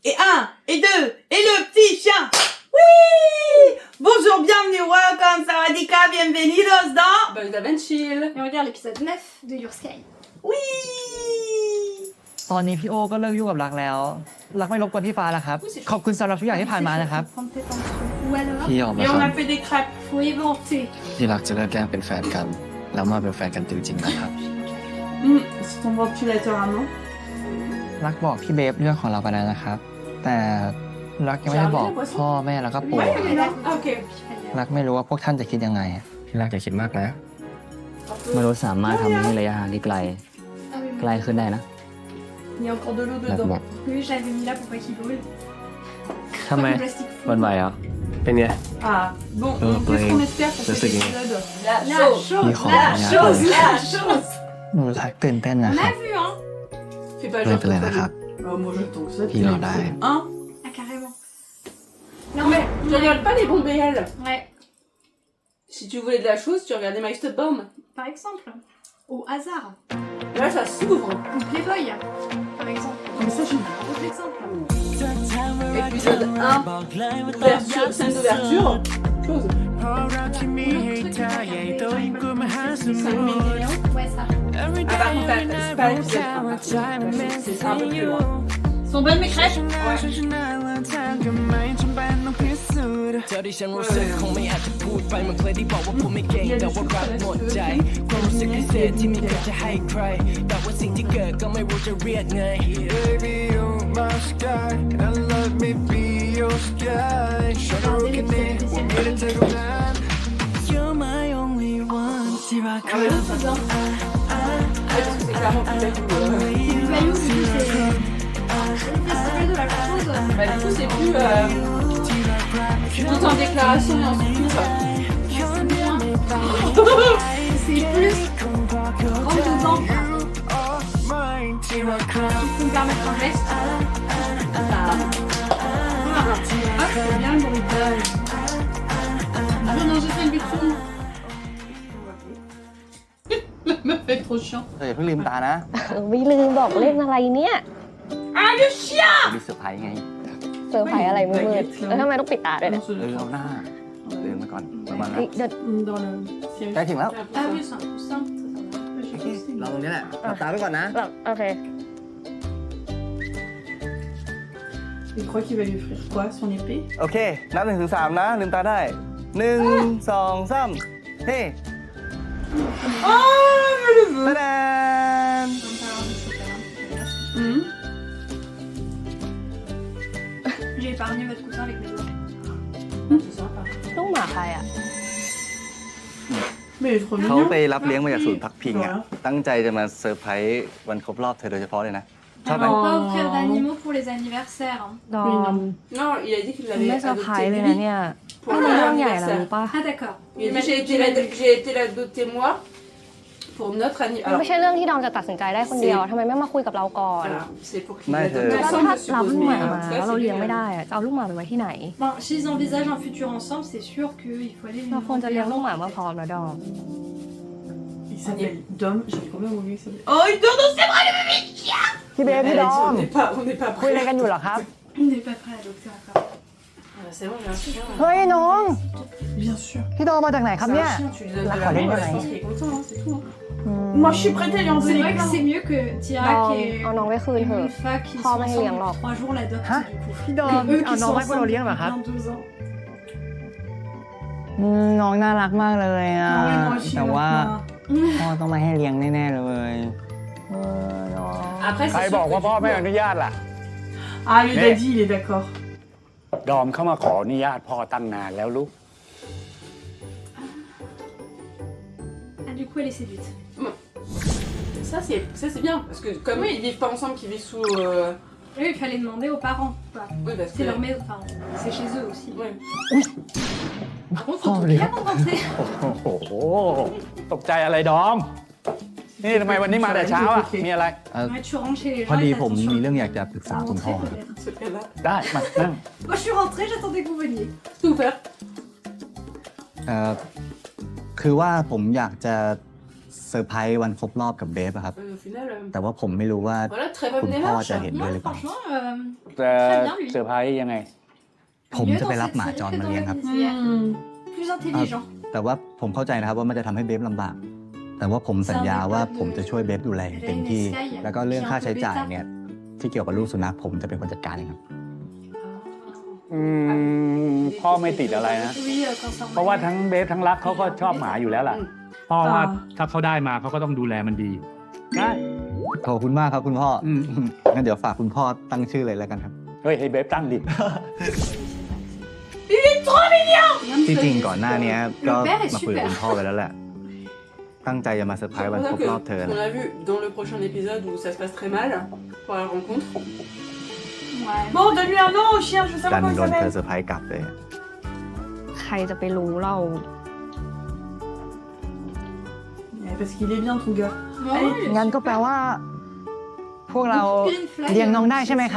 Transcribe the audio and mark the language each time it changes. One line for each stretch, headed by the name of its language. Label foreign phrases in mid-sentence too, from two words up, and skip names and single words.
French: et un, et deux, et le petit chien. Oui! Bonjour, bienvenue, welcome, sawadika, bienvenidos dans... Bugs Chill. Et on regarde l'épisode 9 de Your Sky. Oui!
Thai: ตอนนี้พี่โอก็เลิกยุ่งกับรักแล้วรักไม่รบกวนพี่ฟ้าแล้วครับขอบคุณสำหรับทุกอย่างที่ผ่านมานะครับ
French: Prendre tes temps. Ou alors,
Thai: พี่ยอม
French: Et
Thai: แล้วค
French: on
Thai: รับ
French: a fait des crêpes. faut éventer.
Thai: ที่รักจะเลิกแกล้งเป็นแฟนกัน แล้วมาเป็นแฟนกันจริงๆนะครับ
French: C'est ton ventilateur à main.
Thai: รักบอกพี่เบฟเรื่องของเราไปแล้วนะครับ แต่รักยังไม่ได้บอกพ่อแม่แล้วก็ปู่
French: Ouais,
Thai: ค
French: mais
Thai: รับ
French: non. Ah, ok.
Thai: รักไม่รู้ว่าพวกท่านจะคิดยังไง พี่รักอย่าคิดมากนะ มนุษย์สามารถทำให้ระยะห่างที่ไกล
French: Ah oui,
Thai: ใกล้ขึ้นได้นะ
French: Il y a encore de l'eau
Thai: รัก
French: dedans.
Thai: บอก
French: oui, je l'avais mis là pour pas qu'il brûle.
Thai: ทำไม
French: Comme le plastique.
Thai: วันไหวอ่ะ เป็นไง
French: Ah, bon, Oh, qu'est-ce qu'on ouais. espère pour Ça, cet c'est gagné. épisode? La La chose. chose, Il rend la rien. chose, la chose.
Thai: หนูทักตื่นเต้นนะ
French: On
Thai: ครับ
French: a vu, hein. Fais pas
Thai: ไม่
French: genre
Thai: เป็นไรนะครับ
French: Oh, moi j'attends que ça.
Thai: พี่รอได้
French: Hein? Ah, carrément. Non mais tu regardes pas les bombes BL. Ouais, Si tu voulais de la chose, tu regardais My Step Bomb. par exemple. Au hasard. Là ça s'ouvre. Ou Playboy, par exemple. Mais ça, j'ai... Autre exemple. Épisode 1. Ouverture, scène d'ouverture. Chose. 5 minutes. Ouais, ça. Ah par contre c'est pas l'épisode 1. C'est un peu plus loin. Sont bonnes mes crêpes?
Thai: เธอที่ฉันรู้สึกคงไม่อาจจะพูดไปมันเคยได้บอกว่าผมไม่เก่งแต่ว่ารักหมดใจความรู้สึกพิเศษที่ไม่เคยจะให้ใครแต่ว่าสิ่งที่เกิดก็ไม่รู้จะเรียกไง
English: Baby you're my sky and let me be your sky
Thai: ฉันรู้แค่นี้ว่าไม่ได้เธอกับนั้น
English: You're my only one
Thai: ที่รักใคร
French: Ah, parce que c'est clairement plus belle que le- Maillot, du coup, c'est festival de la chose. Bah du coup c'est plus tout en déclaration et en surprise. C'est plus rentre dedans. Tu peux me permettre un geste? Ah, c'est bien le bruitage. Ah non, j'ai fait le buton. La meuf est trop chiant.
Thai: เฮ้ยเพิ่งลืมตานะ ไม่ลืมบอกเล่นอะไรเนี่ย Ah, le chien! มีเซอร์ไพรส์ไง เซอร์ไพรส์อะไรมืดๆแล้วทำไมต้องปิดตาด้วยเนี่ย เอาหน้าเดินมาก่อนประมาณนั้ เฮ้ น ยเดี๋ยว
French: Dans le siège.
Thai: ใกล้ถึงแล้ว
French: Ah oui, c'est un coussin. Ça, ça va.
Thai: ลองตรงนี้แหละหลับตาไว้ก่อนนะ แบบโอเค
French: Il croit qu'il va lui offrir quoi? Son épée?
Thai: โอเค นับ1 ถึง 3 นะ ลืมตาได้ 1 2 3 เฮ้
French: Oh, mais le veut!
Thai: ตาดาน Hmm.
French: J'ai épargné votre coussin avec mes doigts. C'est sympa.
Thai: ลูกหมาใครอ่ะ
French: Mais il est trop
Thai: เขา
French: mignon.
Thai: ไปรับเลี้ยงมาจากศูนย์พักพิงอ่ะ ตั้งใจจะมาเซอร์ไพรส์วันครบรอบเธอโดยเฉพาะเลยนะ ชอบไหม
French: On peut pas offrir d'animaux pour les anniversaires. hein.
Thai: ดอม
French: Non, il a dit qu'il
Thai: ไม่
French: l'avait
Thai: เซอร์ไพร
French: adopté
Thai: ส์เลย
French: lui
Thai: นะเนี่ย
French: pour
Thai: มัน
French: le
Thai: เป็นเรื่องใหญ่แล้ว
French: anniversaire.
Thai: รู้ป่ะ
French: Ah d'accord. Il a dit j'ai été l'adopter moi pour notre
Thai: มัน
French: anniversaire.
Thai: ไม่ใช่เรื่องที่ดอมจะตัดสินใจได้คนเดียวทำไมไม่มาคุยกับเราก่อน
French: Voilà, c'est pour qu'il Mais, adopte
Thai: แล้ว
French: sans
Thai: ถ้า
French: je
Thai: รับ
French: suppose,
Thai: ลูกห
French: mais
Thai: มา
French: en
Thai: มา
French: tout cas,
Thai: แล้วเรา
French: c'est
Thai: เลี้ยง
French: lui,
Thai: ไม่ได้อะจะเอาลูกหมาไปไว้ที่ไหน
French: Bon, s'ils envisagent un futur ensemble, c'est sûr qu'il faut aller
Thai: เรา
French: lui
Thai: ควรจะ
French: demander
Thai: เลี้ยง
French: un
Thai: ลูกหมา
French: an.
Thai: เมื่อพร้อมนะดอม
French: Il s'appelle Dom. J'ai combien oublié qu'il s'appelle? Oh, il dort dans ses bras, le bébé chien!
Thai: พี่เบฟ
French: Elle
Thai: พี่
French: a
Thai: ดอ
French: dit,
Thai: ม
French: on n'est pas
Thai: คุยอะไร
French: prêt.
Thai: กันอยู่เหรอครับ
French: On n'est pas prêt à adopter encore. Ah, c'est bon, j'ai un chien.
Thai: เฮ้ยน้อง
French: Bien sûr.
Thai: พี่ดอมมาจากไหนครับ
French: C'est
Thai: เนี่ย
French: un chien, tu lui donnes La de colline, l'amour, je ouais. pense qu'il est content, hein, c'est tout. hein. Moi, je suis prête à lui en C'est donner vrai que plein. c'est mieux que
Thai: ดอ
French: Tirak
Thai: ม
French: et
Thai: เอาน้องไปคืนเถอะ
French: Moonfa qui Oh, sont mais ensemble rien, alors. depuis 3 jours l'adoptent Hein? du coup.
Thai: พี่ดอม
French: Et eux
Thai: เอา
French: qui
Thai: น้อง
French: sont
Thai: ไว้พวกเรา
French: ensemble
Thai: เลี้ยงเหรอครับ
French: depuis bien 2 ans.
Thai: น้องน่ารักมากเลยอ่ะ
French: Ah oui, moi aussi,
Thai: แต่ว่า
French: maintenant.
Thai: พ่อต้องมาให้เลี้ยงแน่ๆเลย
French: Après,
Thai: ใคร
French: c'est
Thai: บอก
French: sûr
Thai: ว่า
French: que
Thai: พ่อ
French: du
Thai: ไม่
French: coup,
Thai: อนุญาตล่ะ
French: Ah, le Mais- daddy, il est d'accord.
Thai: ดอมเข้ามาขออนุญาตพ่อตั้งนานแล้วลูก
French: Ah, du coup, elle est séduite. ça c'est bien, parce que comme eux, ils vivent pas ensemble, qu'ils vivent sous... Oui, il fallait demander aux parents. Quoi. Oui, parce C'est que... leur maison, enfin, c'est chez eux aussi. Ouais. Par contre, faut tout bien rentrer.
Thai: โอ้โห ตกใจอะไรดอม นี่ทำไมวันนี้มาแต่เช้าอ่ะ มีอะไร
French: Ouais, tu rentres chez les gens.
Thai: พอดี
French: et
Thai: ผม
French: t'attends
Thai: มี
French: sur-
Thai: เรื่องอยากจะปรึกษาคุณพ่อ
French: Rentrer, peut-être. Ce cas-là.
Thai: ได้ มานั่ง
French: Moi, je suis rentrée, j'attendais que vous veniez. Tout ouvert.
Thai: คือว่าผมอยากจะ เซอร์ไพรส์วันครบรอบกับเบฟอะครับ
French: Au final,
Thai: แต่ว่าผมไม่รู้ว่า
French: voilà, très
Thai: คุณ
French: bonne
Thai: พ่อ
French: démarche.
Thai: จะเห็นด้วย
French: Moi,
Thai: หรือเปล่า
French: franchement,
Thai: จะ
French: Très bien, lui.
Thai: เซอร์ไพรส์ยังไง ผมจะไปรับหมาจรมาเลี้ยงครับ
French: plus intelligent.
Thai: แต่ว่าผมเข้าใจนะครับว่ามันจะทำให้เบฟลำบาก แต่ว่าผมสัญญาว่าผมจะช่วยเบฟดูแลอย่างเต็มที่ แล้วก็เรื่องค่าใช้จ่ายเนี่ยที่เกี่ยวกับลูกสุนัขผมจะเป็นคนจัดการเองครับ พ่อไม่ติดอะไรนะ
French: Oui, quand ça
Thai: เพราะว่าทั้งเบฟทั้งรักเขาก็ชอบหมาอยู่แล้วล่ะ พ่อว่าถ้าเขาได้มาเขาก็ต้องดูแลมันดีนะ ขอบคุณมากครับคุณพ่ออ ม งั้นเดี๋ยวฝากคุณพ่อตั้งชื่อเลยแล้วกันครับ เฮ้ยให้เบฟตั้งดิ ที่จริงก่อนหน้านี้ก็มาคุยกับคุณพ่อไปแล้วแหละ ตั้งใจจะมาเซอร์ไพรส์วันครบรอบเธอ
French: On a vu dans le prochain épisode où ça se passe très mal pour la rencontre. Ouais. Bon, donne-lui un nom au chien, je veux
Thai: ดั
French: savoir
Thai: น
French: comment il
Thai: โดนเธอ
French: s'appelle.
Thai: เซอร์ไพรส์กลับเลย ใครจะไปรู้เรา
French: Parce qu'il est bien, ton gars.
Thai: งั้นก็แปลว่า พวกเราเลี้ยงน้องได้ใช่ไหมครับ